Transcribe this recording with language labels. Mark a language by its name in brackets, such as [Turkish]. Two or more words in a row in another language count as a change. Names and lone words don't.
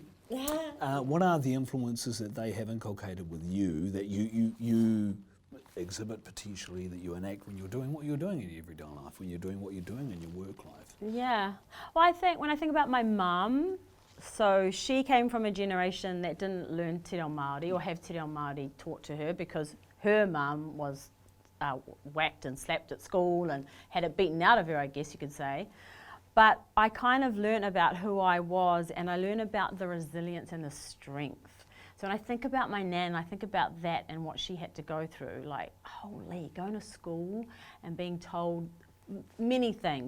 [English] What are the influences that they have inculcated with you that you exhibit potentially, that you enact when you're doing what you're doing in your everyday life, when you're doing what you're doing in your work life? Yeah. Well, when I think about my mum, so she came from a generation that didn't learn [Māori] te reo Māori [English] or have [Māori] te reo Māori [English] taught to her, because her mum was whacked and slapped at school and had it beaten out of her, I guess you could say. But I kind of learned about who I was, and I learned about the resilience and the strength. So when I think about my nan, I think about that and what she had to go through, holy, going to school and being told many things.